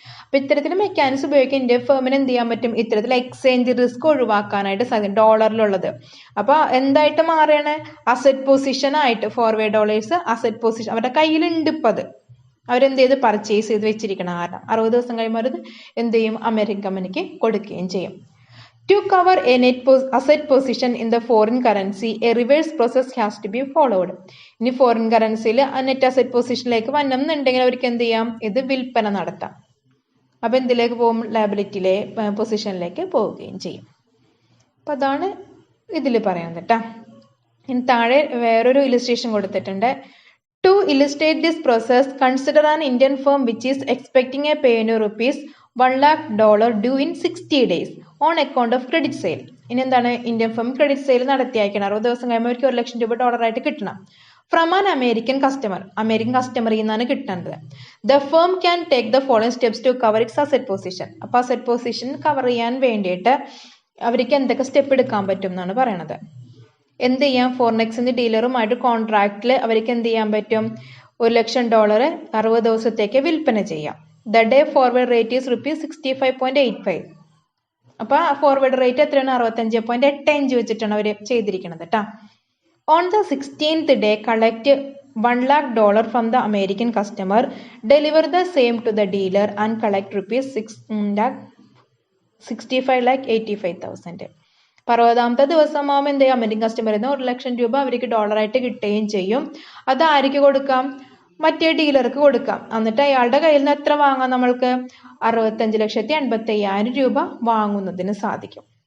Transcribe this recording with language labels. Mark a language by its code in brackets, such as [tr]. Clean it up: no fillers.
[ml] അപ്പോൾ ഇത്തരത്തിൽ മെക്കാനിക്സ് ഉപയോഗിക്കാൻ ഇന്ത്യൻ ഫേമിന് എന്ത് ചെയ്യാൻ പറ്റും, ഇത്തരത്തിൽ എക്സ്ചേഞ്ച് റിസ്ക് ഒഴിവാക്കാനായിട്ട് സാധിക്കും ഡോളറിലുള്ളത്. അപ്പോൾ എന്തായിട്ട് മാറുകയാണ്, അസറ്റ് പൊസിഷൻ ആയിട്ട് ഫോർവേഡ് ഡോളേഴ്സ് അസറ്റ് പൊസിഷൻ അവരുടെ കയ്യിലുണ്ട്. ഇപ്പം അത് അവരെന്ത് ചെയ്ത് പർച്ചേസ് ചെയ്ത് വെച്ചിരിക്കണം. കാരണം 60 ദിവസം കഴിയുമ്പോൾ അത് എന്ത് ചെയ്യും, അമേരിക്കൻ കമ്പനിക്ക് കൊടുക്കുകയും ചെയ്യും. [en] To cover a net asset position in the foreign currency, a reverse process has to be followed. [ml] ഇനി ഫോറിൻ കറൻസിയിൽ നെറ്റ് അസറ്റ് പൊസിഷനിലേക്ക് വരണമെന്നുണ്ടെങ്കിൽ അവർക്ക് എന്ത് ചെയ്യാം, ഇത് വിൽപ്പന നടത്താം. അപ്പം എന്തിലേക്ക് പോകും, ലയബിലിറ്റിയിലെ പൊസിഷനിലേക്ക് പോവുകയും ചെയ്യും. അപ്പം അതാണ് ഇതിൽ പറയുന്നത് കേട്ടോ. ഇനി താഴെ വേറൊരു ഇലിസ്ട്രേഷൻ കൊടുത്തിട്ടുണ്ട്. [en] To illustrate this process, consider an Indian firm which is expecting a payment of ₹1 lakh due in 60 days on account of credit sale. [ml] ഇനി എന്താണ്, ഇന്ത്യൻ ഫേം ക്രെഡിറ്റ് സെയിൽ നടത്തി അയക്കണം. 60 ദിവസം കഴിയുമ്പോൾ അവർക്ക് $1 ലക്ഷം ഡോളറായിട്ട് കിട്ടണം. [en] from an [ml] അമേരിക്കൻ കസ്റ്റമറിൽ നിന്നാണ് കിട്ടുന്നത്. [en] The firm can take the following steps to cover its asset position. [ml] അപ്പോൾ അസറ്റ് പൊസിഷൻ കവർ ചെയ്യാൻ വേണ്ടിയിട്ട് അവർക്ക് എന്തൊക്കെ സ്റ്റെപ്പ് എടുക്കാൻ പറ്റും എന്നാണ് പറയണത്. എന്ത് ചെയ്യാം, ഫോറിൻ എക്സ്ചേഞ്ച് ഡീലറുമായിട്ട് കോൺട്രാക്റ്റിൽ അവർക്ക് എന്ത് ചെയ്യാൻ പറ്റും, $1 ലക്ഷം 60 ദിവസത്തേക്ക് വിൽപ്പന ചെയ്യാം. [en] The day forward rate is ₹65.85. [ml] അപ്പോൾ ഫോർവേഡ് റേറ്റ് എത്രയാണ്, 65.85 വെച്ചിട്ടാണ് അവർ ചെയ്തിരിക്കുന്നത് കേട്ടോ. [en] On the 16th day, collect $1 lakh from the American customer, deliver the same to the dealer and collect ₹65,85,000. [ml] 60ാമത്തെ ദിവസം ആകുമ്പോൾ എന്ത് ചെയ്യും, അമേരിക്കൻ കസ്റ്റമറിൽ നിന്ന് $1 ലക്ഷം അവർക്ക് ഡോളറായിട്ട് കിട്ടുകയും ചെയ്യും. അത് ആർക്ക് കൊടുക്കാം, മറ്റേ ഡീലർക്ക് കൊടുക്കാം. എന്നിട്ട് അയാളുടെ കയ്യിൽ നിന്ന് എത്ര വാങ്ങാം, നമ്മൾക്ക് $65,85,000 വാങ്ങുന്നതിന് സാധിക്കും.